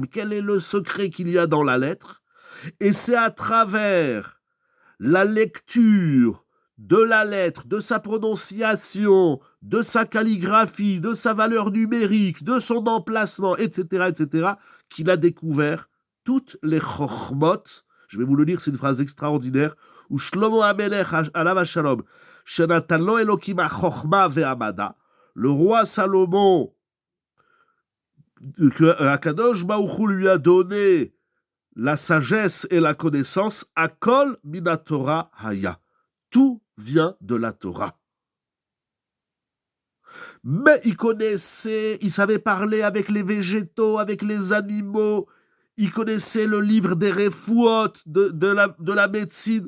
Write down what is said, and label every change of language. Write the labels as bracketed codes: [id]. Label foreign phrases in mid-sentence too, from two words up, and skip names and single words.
[fr] Quel est le secret qu'il y a dans la lettre? Et c'est à travers la lecture de la lettre, de sa prononciation, de sa calligraphie, de sa valeur numérique, de son emplacement, etc., qu'il a découvert toutes les chokhmot. Je vais vous le lire, c'est une phrase extraordinaire, où [he] שלמה המלך, עליו השלום, שנתן לו אלוקים החכמה והמדע, [fr] le roi Salomon, que [he] הקדוש ברוך הוא [fr] lui a donné la sagesse et la connaissance, [he] הכל מן התורה היה. [fr] Tout vient de la Torah. Mais il savait parler avec les végétaux, avec les animaux, il connaissait le livre des refouot, de la médecine.